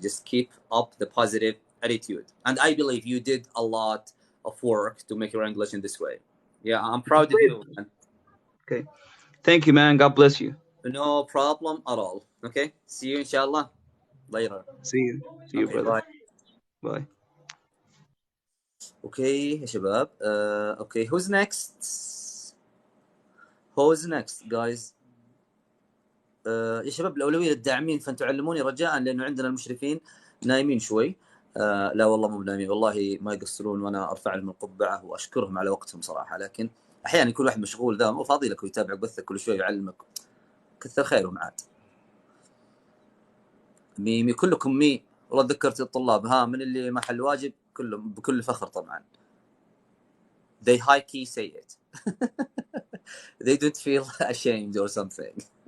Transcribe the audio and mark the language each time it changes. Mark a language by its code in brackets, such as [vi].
[en] Just keep up the positive attitude, and I believe you did a lot of work to make your English in this way. Yeah, I'm proud of you. Man. Okay. Thank you, man. God bless you. No problem at all. Okay, see you inshallah later. See you. See you, Okay, brother. bye. Bye. [ar] Okay يا شباب. [en] Okay, who's next? Who's next, guys? [ar] يا شباب، الأولوية للداعمين، فأنتم علموني رجاء، لأنه عندنا المشرفين نايمين شوي. لا والله مو بنايمين، والله ما يقصرون، وأنا أرفع لهم القبعة وأشكرهم على وقتهم صراحة. لكن أحيانا كل واحد مشغول، ذا مو فاضي لك ويتابع بثك كل شوي يعلمك. كثر خيرهم عاد. ميمي كلكم والله ذكرت الطلاب، من اللي ما حل واجب كلهم بكل فخر طبعا. [en] They high key say it. they don't feel ashamed or something.